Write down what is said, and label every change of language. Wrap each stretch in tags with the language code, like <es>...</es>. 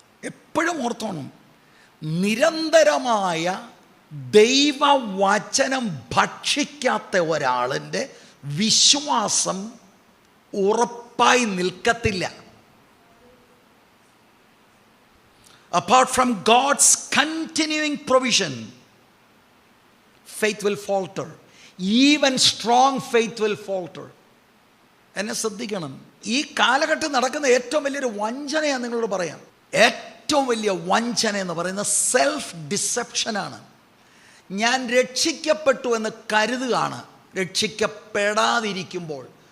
<ml>എപ്പോഴും ഓർത്തോണം, നിരന്തരമായ ദൈവവചനം ഭക്ഷിക്കാത്ത ഒരാളിൻ്റെ വിശ്വാസം ഉറപ്പായി നിൽക്കത്തില്ല.</ml> <en>Apart from God's continuing provision, faith will falter. Even strong faith will falter.</en> <ml>എന്നെ ശ്രദ്ധിക്കണം, ഈ കാലഘട്ടം നടക്കുന്ന ഏറ്റവും വലിയൊരു വഞ്ചനയാണ് നിങ്ങളോട് പറയാം. ഏറ്റവും വലിയ വഞ്ചന എന്ന് പറയുന്നത് സെൽഫ് ഡിസെപ്ഷനാണ്. ഞാൻ രക്ഷിക്കപ്പെട്ടു എന്ന് കരുതുകയാണ് രക്ഷിക്കപ്പെടാതിരിക്കുമ്പോൾ.</ml>